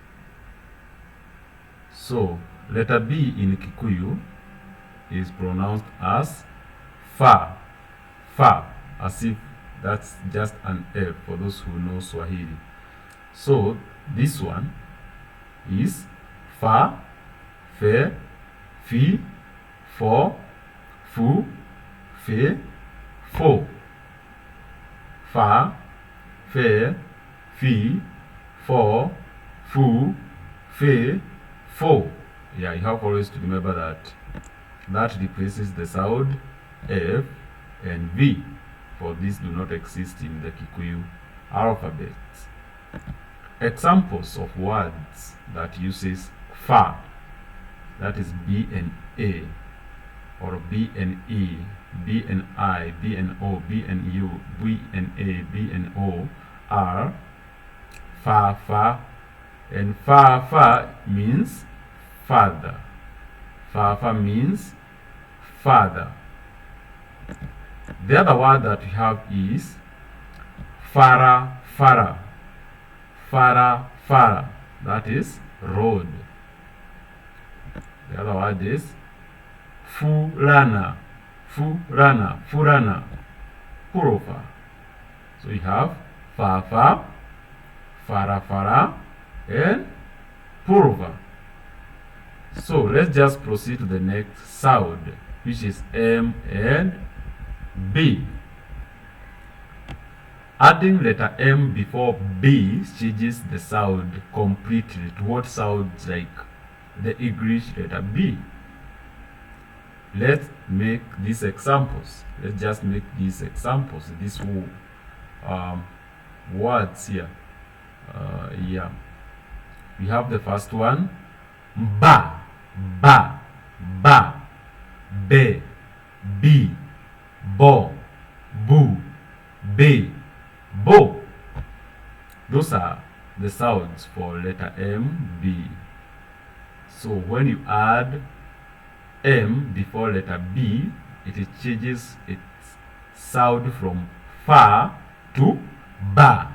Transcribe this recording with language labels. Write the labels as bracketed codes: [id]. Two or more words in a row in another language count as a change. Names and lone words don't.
[en] So, letter B in Kikuyu is pronounced as [ki] fa, fa, [en] as if that's just an F for those who know Swahili. So, this one is [ki] fa, fe, fi, fo, fu, fe, fo. Fa, fe, fi, fo, fu, fe, fo. [en] Yeah, you have always to remember that that replaces the sound F and V, for these do not exist in the Kikuyu alphabet. Examples of words that uses fa, that is B and A, or B and E, B and I, B and O, B and U, B and A, B and O, are [ki] fa, fa, [en] and [ki] fa, fa [en] means father. [ki] Fa, fa [en] means father. The other word that we have is [ki] fara, fara. Fara, fara. [en] That is road. The other word is furana. [ki] Furana, furana. Purofa. [en] So we have [ki] fa, fa, fara, fara, [en] and purova. So let's just proceed to the next sound, which is M and B. Adding letter M before B changes the sound completely to what sounds like the English letter B. Let's make these examples. Let's just make these examples. These words here. Yeah. We have the first one. [ki] Ba, ba, ba, be, bi, bo, bu, be, bo. [en] Those are the sounds for letter M, B. So when you add M before letter B, it changes its sound from fa to ba.